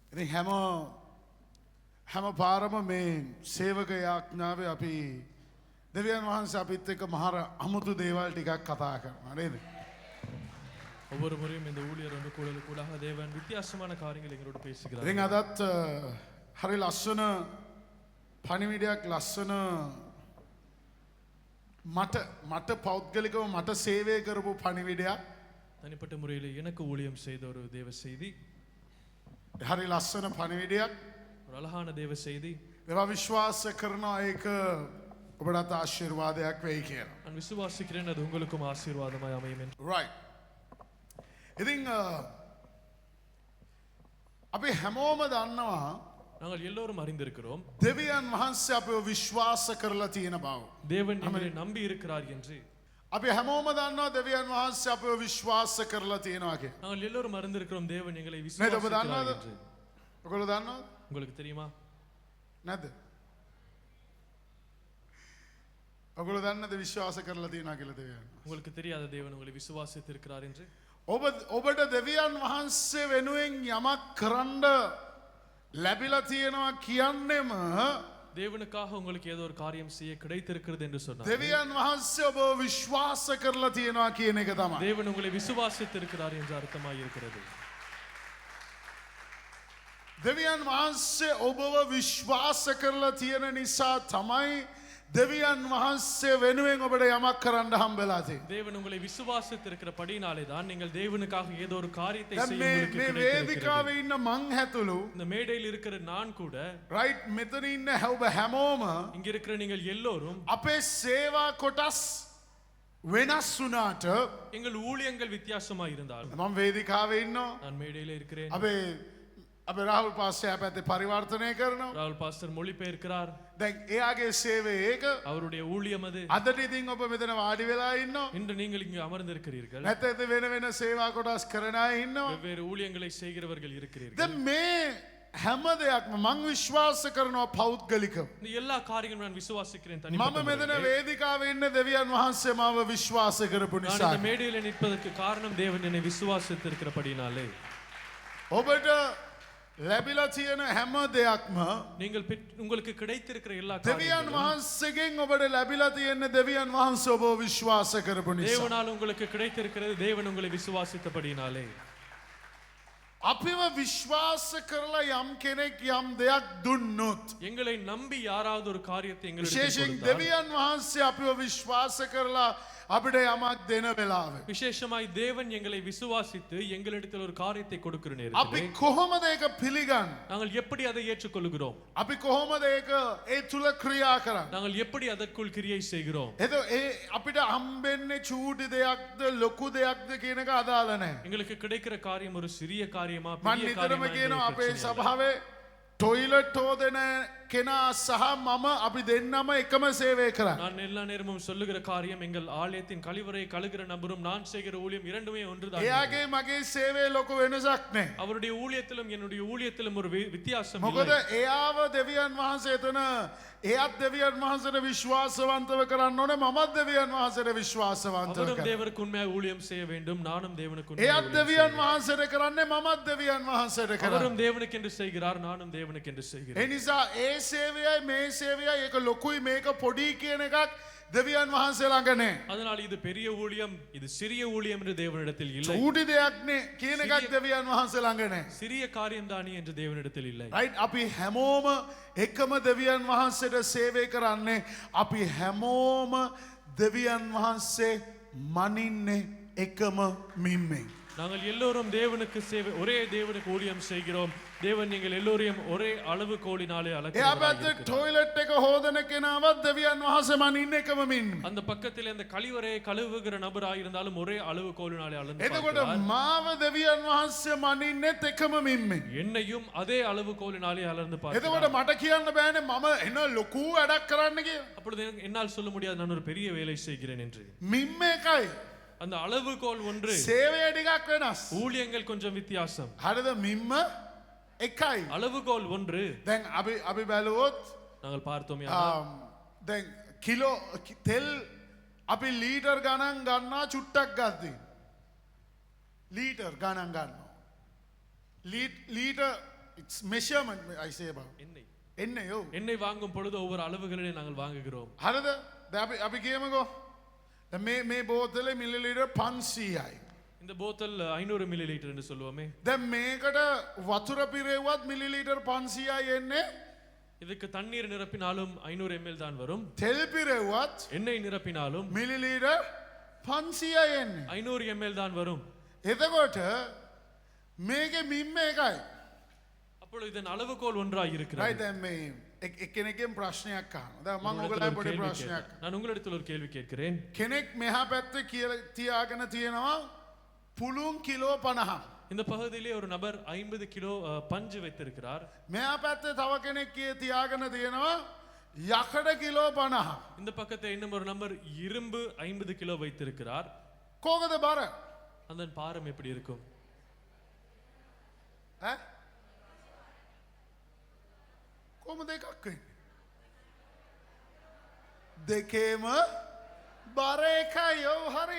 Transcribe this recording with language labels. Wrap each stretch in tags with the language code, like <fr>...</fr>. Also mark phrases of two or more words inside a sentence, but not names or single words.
<si>හැම පාරම මේ සේවක යාඥාවේ අපි දෙවියන් වහන්සේ අපිත් එක්ක මහර අමුතු දේවල් ටිකක් කතා කරනවා නේද?</si> <ta>ஒவ்வொரு முறையும் இந்த ஊழியர் வந்து கூடாக தேவன் வித்தியாசமான காரியங்களை எங்களோட பேசுகிறார்.</ta> <si>ඉතින් අදත් හරි ලස්සන පණිවිඩයක් ලස්සන මට පෞද්ගලිකව මට සේවය කරපු පණිවිඩයක්.</si> <ta>தனிப்பட்ட முறையில் எனக்கு ஊழியம் செய்த ஒரு தேவ செய்தி.</ta> <si>හරි ලස්සන පණිවිඩයක්.</si> <ta>ஒரு අලහාන දේව செய்தி.</ta> <si>ඒවා විශ්වාස කරනවා ඒක ඔබට ආශිර්වාදයක් වෙයි කියලා.</si> <ta>நான் விசுவாசிக்கிறேன் அது உங்களுக்கும் ஆசீர்வாதமாய் அமையும் என்று.</ta> <si>right. ඉතින් අපි හැමෝම දන්නවා</si> <ta>நாங்கள் எல்லோரும் அறிந்திருக்கிறோம்</ta> <si>දෙවියන් වහන්සේ අපව විශ්වාස කරලා තියෙන බව.</si> <ta>தேவன் நம்மை நம்பி இருக்கிறார் என்று.</ta> <si>අපි හැමෝම දන්නවා දෙවියන් වහන්සේ අපව විශ්වාස කරලා තියෙනවා කියලා.</si> <ta>நாங்கள் எல்லோரும் அறிந்திருக்கிறோம் தேவன் எங்களை</ta> <si>නේද? ඔබ</si> <ta>விசுவாசிக்கிறார்</ta> <si>දන්නවද?</si> <ta>என்று.</ta> <si>ඔයගොල්ලෝ දන්නවද?</si> <ta>உங்களுக்கு தெரியுமா?</ta> <si>නැද්ද? ඔයගොල්ලෝ දන්නද විශ්වාස කරලා තියෙනවා කියලා දෙවියන්?</si> <ta>உங்களுக்கு தெரியாத தேவன் உங்களை விசுவாசித்திருக்கிறார் என்று.</ta> <si>ඔබට දෙවියන් වහන්සේ වෙනුවෙන් යමක් කරන්න ලැබිලා තියෙනවා කියන්නේම</si> <ta>தேவனுக்காக உங்களுக்கு ஏதோ ஒரு காரியம் செய்ய கிடைத்திருக்கிறது என்று சொன்னார்.</ta> <si>දෙවියන් වහන්සේ ඔබ විශ්වාස කරලා තියෙනවා කියන එක තමයි.</si> <ta>தேவன் உங்களை விசுவாசித்திருக்கிறார் என்று அர்த்தமாய் இருக்கிறது.</ta> <si>දෙවියන් වහන්සේ ඔබව විශ්වාස කරලා තියෙන නිසා තමයි දෙවියන් වහන්සේ වෙනුවෙන් ඔබට යමක් කරන්න හම්බෙලා තියෙන්නේ.</si> <ta>தேவன் உங்களை விசுவாசித்திருக்கிறபடினாலே தான் நீங்கள் தேவனுக்காக ஏதோ ஒரு காரியத்தை செய்ய</ta> <si>මේ</si> <ta>உங்களுக்கு கிடைத்திருக்கிறது.</ta> <si>වේදිකාවේ ඉන්න මං හැතුළු</si> <ta>இந்த மேடையில் இருக்கிற நான் கூட</ta> <si>රයිට් මෙතන ඉන්න ඔබ හැමෝම</si> <ta>இங்க இருக்கிற நீங்கள் எல்லோரும்</ta> <si>අපේ සේවා කොටස් වෙනස් වුණාට</si> <ta>எங்கள் ஊழியங்கள் வித்தியாசமாய் இருந்தால்</ta> <si>මම වේදිකාවේ ඉන්නවා.</si> <ta>நான் மேடையில் இருக்கிறேன்.</ta> <si>අපේ රාහුල් පාස්ටර් පැත්තේ පරිවර්තනය කරනවා.</si> <ta>ராகுல் பாஸ்டர் மொழிபெயர்க்கிறார்.</ta> <si>දැන් එයාගේ සේවය ඒක.</si> <ta>அவருடைய ஊழியம் அது.</ta> <si>අදට ඉතින් ඔබ මෙතන වාඩි වෙලා ඉන්නවා.</si> <ta>இன்று நீங்கள் இங்கு அமர்ந்திருக்கிறீர்கள்.</ta> <si>නැත්නම් වෙන වෙන සේවා කොටස් කරන අය ඉන්නවා.</si> <ta>வெவ்வேறு ஊழியங்களை செய்கிறவர்கள் இருக்கிறீர்கள்.</ta> <si>දැන් මේ හැම දෙයක්ම මං විශ්වාස කරනවා පෞද්ගලිකව.</si> <ta>இந்த எல்லா காரியங்களும் நான் விசுவாசிக்கிறேன்</ta> <si>මම</si> <ta>தனிப்பட்ட</ta> <si>මෙතන</si> <ta>முறையில்.</ta> <si>වේදිකාවේ ඉන්න දෙවියන් වහන්සේ මාව විශ්වාස කරපු</si> <ta>நான்</ta> <si>නිසා.</si> <ta>இந்த மேடையில் நிற்பதற்கு காரணம் தேவன் என்னை விசுவாசித்திருக்கிறபடினாலே.</ta> <si>ඔබට ලැබිලා තියෙන හැම දෙයක්ම</si> <ta>நீங்கள் உங்களுக்கு கிடைத்திருக்கிற எல்லா</ta> <si>දෙවියන්</si> <ta>காரியங்களும்</ta> <si>වහන්සේගෙන් ඔබට ලැබිලා තියෙන දෙවියන් වහන්සේ ඔබව විශ්වාස කරපු නිසා.</si> <ta>தேவனால் உங்களுக்கு கிடைத்திருக்கிறது தேவன் உங்களை விசுவாசித்தபடினாலே.</ta> <si>අපිව විශ්වාස කරලා යම් කෙනෙක් යම් දෙයක් දුන්නොත්</si> <ta>எங்களை நம்பி யாராவது ஒரு காரியத்தை எங்களுக்கு</ta> <si>විශේෂයෙන් දෙවියන් වහන්සේ අපිව විශ්වාස කරලා අපිට යමක් දෙන වෙලාවේ</si> <ta>விசேஷமாய் தேவன் எங்களை விசுவாசித்து எங்களிடத்தில் ஒரு காரியத்தை கொடுக்கிற</ta> <si>අපි</si> <ta>நேரத்தில்</ta> <si>කොහොමද ඒක පිළිගන්නේ?</si> <ta>நாங்கள் எப்படி அதை ஏற்றுக்கொள்கிறோம்?</ta> <si>අපි කොහොමද ඒක ඒ තුල ක්‍රියා කරන්නේ?</si> <ta>நாங்கள் எப்படி அதற்குள் கிரியை செய்கிறோம்?</ta> <si>අපිට හම්බෙන්නේ චූටි දෙයක්ද ලොකු දෙයක්ද කියන එක අදාළ නැහැ.</si> <ta>எங்களுக்கு கிடைக்கிற காரியம் ஒரு சிறிய காரியமா</ta> <si>මම</si> <ta>பெரிய</ta> <si>නිතරම</si> <ta>காரியமா</ta> <si>කියනවා අපේ</si> <ta>எங்களுக்கு பிரச்சனை இல்லை.</ta> <si>සභාවේ ටොයිලට් හොදන කෙනා සහ මම අපි දෙන්නම එකම සේවය කරා.</si> <ta>நான் எல்லா நேரமும் சொல்லுகிற காரியம் எங்கள் ஆலயத்தின் கழிவறை கழுகிற நபரும் நான் செய்கிற ஊழியம் இரண்டுமே ஒன்றுதான்.</ta> <si>එයාගේ මගේ සේවය ලොකු වෙනසක් නැහැ.</si> <ta>அவருடைய ஊழியத்திலும் என்னுடைய ஊழியத்திலும் ஒரு வித்தியாசம்</ta> <si>මොකද</si> <ta>இல்லை.</ta> <si>එයාව දෙවියන් වහන්සේ එතන එයාත් දෙවියන් වහන්සේට විශ්වාසවන්තව කරන්න ඕනේ මමත් දෙවියන් වහන්සේට විශ්වාසවන්තව</si> <ta>அவரும்</ta> <si>කරන්න.</si> <ta>தேவனுக்கு உண்மையாக ஊழியம் செய்ய வேண்டும் நானும் தேவனுக்கு</ta> <si>එයාත්</si> <ta>உண்மையாக ஊழியம்</ta> <si>දෙවියන්</si> <ta>செய்ய</ta> <si>වහන්සේට කරන්නේ මමත් දෙවියන් වහන්සේට</si> <ta>வேண்டும்.</ta> <si>කරන්නේ.</si> <ta>அவரும் தேவனுக்கு என்று செய்கிறார் நானும் தேவனுக்கு என்று</ta> <si>ඒ</si> <ta>செய்கிறேன்.</ta> <si>නිසා ඒ සේවයයි මේ සේවයයි ඒක ලොකුයි මේක පොඩි කියන එකක් දෙවියන් වහන්සේ ළඟ නැහැ.</si> <ta>அதனால் இது பெரிய ஊழியம் இது சிறிய ஊழியம் என்று தேவனிடத்தில் இல்லை.</ta> <si>චූටි දෙයක් නේ කියන එකක් දෙවියන් වහන්සේ ළඟ නැහැ.</si> <ta>சிறிய காரியம் தானே என்று தேவனிடத்தில் இல்லை.</ta> <si>right අපි හැමෝම එකම දෙවියන් වහන්සේට සේවය කරන්නේ අපි හැමෝම දෙවියන් වහන්සේ මනින්නේ එකම මිම්මෙන්.</si> <ta>நாங்கள் எல்லோரும் தேவனுக்கு சேவை ஒரே தேவனுக்கு ஊழியம் செய்கிறோம். தேவன் நீங்கள் எல்லோரையும் ஒரே அளவு கோலினாலே</ta> <si>එයා</si> <ta>அளக்கிறார்.</ta> <si>පැත්තේ ටොයිලට් එක හොදන කෙනාවත් දෙවියන් වහන්සේ මනින්නේ එකම මිම්මෙන්.</si> <ta>அந்த பக்கத்தில் அந்த கழிவறையை கழுவுகிற நபராக இருந்தாலும் ஒரே அளவு கோலினாலே அளந்து</ta> <si>එතකොට</si> <ta>பார்க்கிறார்.</ta> <si>මාව දෙවියන් වහන්සේ මනින්නෙත් එකම මිම්මෙන්.</si> <ta>என்னையும் அதே அளவு கோலினாலே அளந்து</ta> <si>එතකොට</si> <ta>பார்க்கிறார்.</ta> <si>මට කියන්න බෑනේ මම එන ලොකු වැඩක් කරන්න කියලා.</si> <ta>அப்பொழுது என்னால் சொல்ல முடியாது நான் ஒரு பெரிய வேலை செய்கிறேன் என்று.</ta> <si>මිම්ම එකයි.</si> <ta>அந்த அளவுகோல் ஒன்று,</ta> <si>සේවය ටිකක් වෙනස්.</si> <ta>ஊழியங்கள் கொஞ்சம் வித்தியாசம்.</ta> <si>හරිද? මිම්ම එකයි.</si> <ta>அளவுகோல் ஒன்று.</ta> <si>දැන් අපි බැලුවොත්</si> <ta>நாங்கள் பார்த்தோம்</ta> <si>දැන් කිලෝ තෙල් අපි ලීටර් ගණන් ගන්නවා චුට්ටක් ගද්දී. ලීටර් ගණන් ගන්නවා.</si> <en>ලීටර් it's measurement I say about.</en> <ta>எண்ணெய் එන්නයෝ. எண்ணெய் வாங்கும் பொழுது ஒவ்வொரு அளவுகளிலே நாங்கள் வாங்குகிறோம்.</ta> <si>හරිද? දැන් අපි කියමුකෝ. දැන් මේ බෝතලේ මිලිලීටර් 500යි.</si> <ta>இந்த போத்தல் 500 மில்லி லிட்டர் என்று சொல்லுவோமே.</ta> <si>දැන් මේකට වතුර පිරෙව්වත් මිලිලීටර් 500යි එන්නේ.</si> <ta>இதுக்கு தண்ணீர் நிரப்பினாலும் 500 ml தான் வரும்.</ta> <si>තෙල් පිරෙව්වත්</si> <ta>எண்ணெய் நிரப்பினாலும்</ta> <si>මිලිලීටර් 500යි එන්නේ.</si> <ta>500 ml தான் வரும்.</ta> <si>එතකොට මේකේ මිම්ම එකයි.</si> <ta>அப்பொழுது இதன் அளவுகோல் ஒன்றாய் இருக்கிறது.</ta> <si>right දැන් මේ එක්කෙනෙක්ගෙන් ප්‍රශ්නයක් අහනවා. දැන් මම ඔයගොල්ලන්ට පොඩි ප්‍රශ්නයක්.</si> <ta>நான் உங்களிடத்தில் ஒரு கேள்வி கேட்கிறேன்.</ta> <si>කෙනෙක් මෙහා පැත්තේ කියලා තියාගෙන තියෙනවා පුළුන් කිලෝ 50.</si> <ta>இந்த பகுதியிலே ஒரு நபர் 50 கிலோ பஞ்சு வைத்திருக்கிறார்.</ta> <si>මෙහා පැත්තේ තව කෙනෙක් තියාගෙන තියෙනවා යකඩ කිලෝ 50.</si> <ta>இந்த பக்கத்தை இன்னும் ஒரு நபர் இரும்பு 50 கிலோ வைத்திருக்கிறார்.</ta> <si>කොහොමද බර?</si> <ta>அந்த பாரம் எப்படி இருக்கும்?</ta> <si>ඈ කොහොමද එකක් වෙන්නේ? දෙකේම බර එකයි. ඔව් හරි.</si>